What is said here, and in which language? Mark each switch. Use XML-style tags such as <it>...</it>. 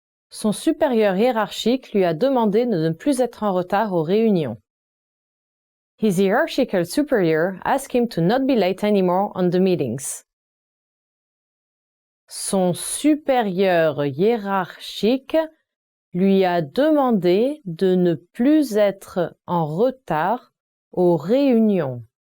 <fr>Son supérieur hiérarchique lui a demandé de ne plus être en retard aux réunions.</fr> <en>His hierarchical superior asked him to not be late anymore on the meetings.</en> <fr>Son supérieur hiérarchique lui a demandé de ne plus être en retard aux réunions.</fr>